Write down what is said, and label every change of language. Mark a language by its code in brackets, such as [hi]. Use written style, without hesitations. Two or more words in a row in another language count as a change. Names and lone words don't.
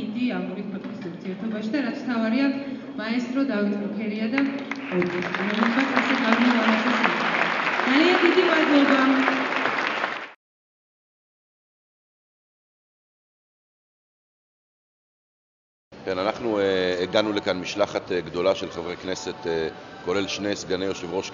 [ka] რეალური ქვეყნის ურთიერთობაში და რაც თავარია მაესტრო დავით მუქერია და რომელსაც ასე გამოვარაცხეს. ძალიან დიდი მადლობა. [he] כן, אנחנו הגענו לכאן משלחת גדולה של חברי כנסת, כולל שני סגני יושב ראש